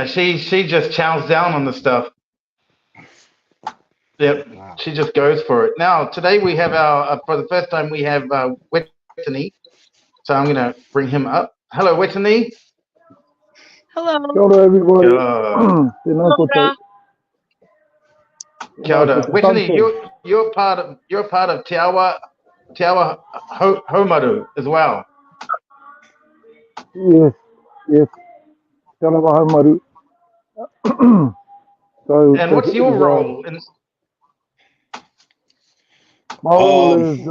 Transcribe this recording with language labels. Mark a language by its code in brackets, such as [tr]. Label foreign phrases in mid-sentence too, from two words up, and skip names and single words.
[en] She just chows down on the stuff. Yep, wow. She just goes for it. Now today we have for the first time we have Weaponization. So I'm gonna bring him up. Hello, Weaponization. Hello. Hello, everybody. [mi] Kia ora. [en] Weaponization, you're part of Te Arawa Haumaru as well. Yes. Te Arawa Haumaru. So And what's your role? In, my role is